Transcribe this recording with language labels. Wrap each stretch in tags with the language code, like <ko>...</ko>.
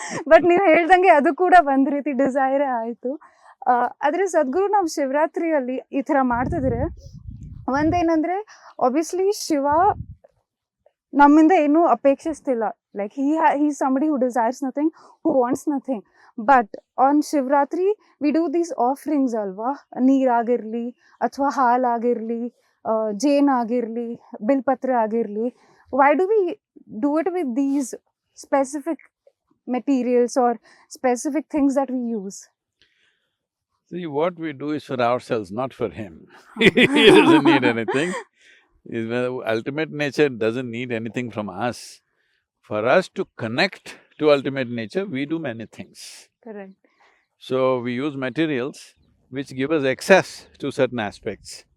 <kn>But ನೀವು ಹೇಳ್ದಂಗೆ ಅದು ಕೂಡ ಒಂದ್ ರೀತಿ ಡಿಸೈರೇ ಆಯ್ತು. ಆದ್ರೆ ಸದ್ಗುರು, ನಾವು ಶಿವರಾತ್ರಿಯಲ್ಲಿ ಈ ತರ ಮಾಡ್ತಿದ್ರೆ ಒಂದೇನಂದ್ರೆ, ಆಬ್ವಿಯಸ್ಲಿ ಶಿವ ನಮ್ಮಿಂದ ಏನು ಅಪೇಕ್ಷಿಸ್ತಿಲ್ಲ.</kn> <en>Like he somebody who desires nothing, who wants nothing. But on Shivaratri we do these offerings</en> <kn>ಅಲ್ವಾ, ನೀರಾಗಿರ್ಲಿ ಅಥವಾ ಹಾಲಾಗಿರ್ಲಿ, ಜೇನ್ ಆಗಿರ್ಲಿ, ಬಿಲ್ಪತ್ರೆ ಆಗಿರ್ಲಿ.</kn> <en>Why do we do it with these specific materials or specific things that we use? See, what we do is for ourselves, not for him. He doesn't need anything. Ultimate nature doesn't need anything from us. For us to connect to ultimate nature, we do many things. Correct. So we use materials which give us access to certain aspects.</en>